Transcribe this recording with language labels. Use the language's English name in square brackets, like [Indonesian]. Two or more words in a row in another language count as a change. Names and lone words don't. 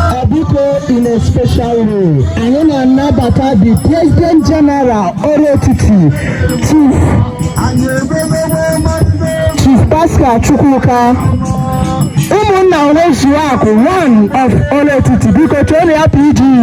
[Igbo] Biko, [English] in a special way, [Igbo] anyị na-anabata [English] the President General [Igbo] Oro Etiti, Chief, Chief Pascal Chukwuka. Ụmụnna Nwezuakụ, [English] one of [Igbo] Oro Etiti, biko chọrọ ya P G.